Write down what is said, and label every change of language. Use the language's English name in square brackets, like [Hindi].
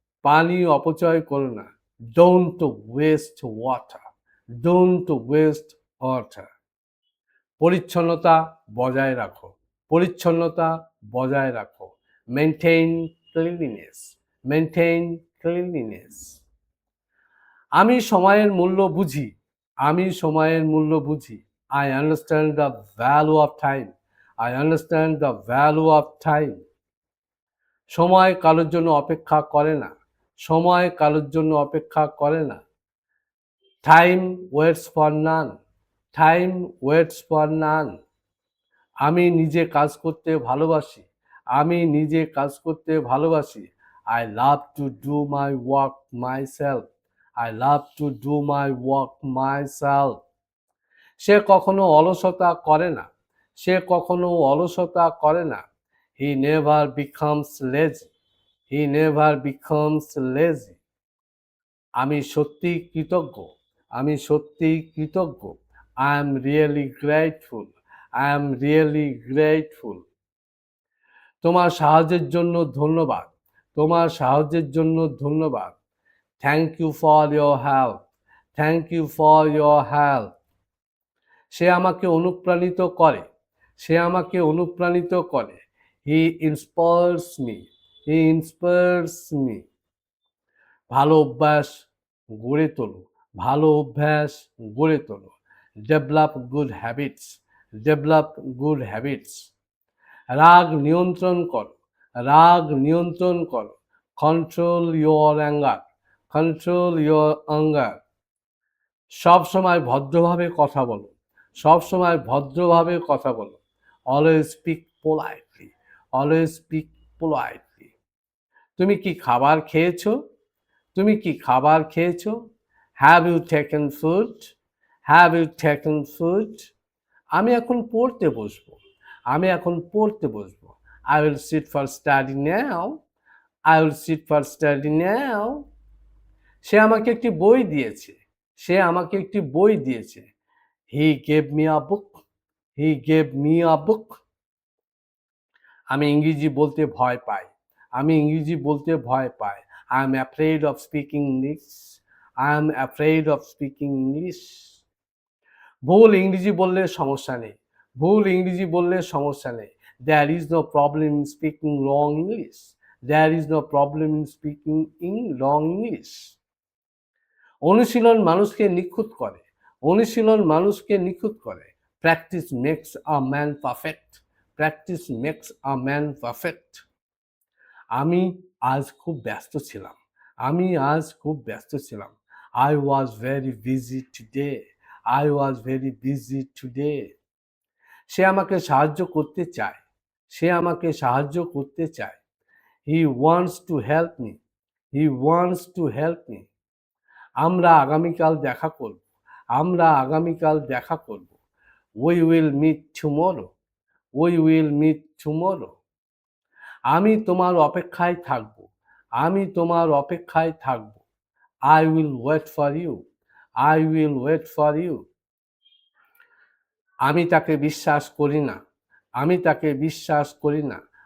[Bangla] পানি অপচয় করো না। [English] Don't waste water, don't waste water. [Bangla] পরিচ্ছন্নতা বজায় রাখো, পরিচ্ছন্নতা বজায় রাখো। [English] Maintain cleanliness, maintain cleanliness. [Bangla] আমি সময়ের মূল্য বুঝি, আমি সময়ের মূল্য বুঝি। [English] I understand the value of time, I understand the value of time. [Bangla] সময় কারোর জন্য অপেক্ষা করে না, সময় কারোর জন্য অপেক্ষা করে না। [English] Time waits for none, time waits for none. [Bangla] আমি নিজে কাজ করতে ভালোবাসি, আমি নিজে কাজ করতে ভালোবাসি। [English] I love to do my work myself, I love to do my work myself. [Bangla] সে কখনো অলসতা করে না, সে কখনো অলসতা করে না। [English] He never becomes lazy, he never becomes lazy. [Bangla] আমি সত্যি কৃতজ্ঞ, আমি সত্যি কৃতজ্ঞ। [English] I am really grateful, I am really grateful. [Bangla] তোমার সাহায্যের জন্য ধন্যবাদ, তোমার সাহায্যের জন্য ধন্যবাদ। [English] Thank you for your help, thank you for your help. [Bangla] সে আমাকে অনুপ্রাণিত করে, সে আমাকে অনুপ্রাণিত করে। [English] He inspires me, he inspires me. [Bangla] ভালো অভ্যাস গড়ে তোলো, ভালো অভ্যাস গড়ে তোলো। [English] Develop good habits, develop good habits. [Bangla] রাগ নিয়ন্ত্রণ করো, রাগ নিয়ন্ত্রণ করো। [English] Control your anger, control your anger. [Bangla] সবসময় ভদ্রভাবে কথা বলো, সবসময় ভদ্রভাবে কথা বলো। [English] Always speak politely, always speak politely. [Bangla] তুমি কি খাবার খেয়েছো? তুমি কি খাবার খেয়েছো? [English] Have you taken food, have you taken food. [Bangla] আমি এখন পড়তে বসবো, আমি এখন পড়তে বসবো। [English] I will sit for study now, I will sit for study now. [Bangla] সে আমাকে একটি বই দিয়েছে, সে আমাকে একটি বই দিয়েছে। [English] He gave me a book, he gave me a book. [Bangla] আমি ইংরেজি বলতে ভয় পাই, আমি ইংরেজি বলতে ভয় পাই। [English] I am afraid of speaking English, I am afraid of speaking English. [Bangla] ভুল ইংরেজি বললে সমস্যা নেই, ভুল ইংরেজি বললে সমস্যা নেই। [English] There is no problem in speaking wrong English, there is no problem in speaking in wrong English. [Bangla] অনুশীলন মানুষকে নিখুঁত করে, অনুশীলন মানুষকে নিখুঁত করে। [English] Practice makes a man perfect, practice makes a man perfect. [Bangla] আমি আজ খুব ব্যস্ত ছিলাম, আমি আজ খুব ব্যস্ত ছিলাম। [English] I was very busy today, I was very busy today. [Bangla] সে আমাকে সাহায্য করতে চায়, সে আমাকে সাহায্য করতে চায়। [English] He wants to help me, he wants to help me. [Bangla] আমরা আগামীকাল দেখা করব, আমরা আগামীকাল দেখা করব। [English] We will meet tomorrow, we will meet tomorrow. [Bangla] আমি তোমার অপেক্ষায় থাকব, আমি তোমার অপেক্ষায় থাকব। [English] I will wait for you, I will wait for you. [Bangla] আমি তাকে বিশ্বাস করি না, আমি তাকে বিশ্বাস করি না।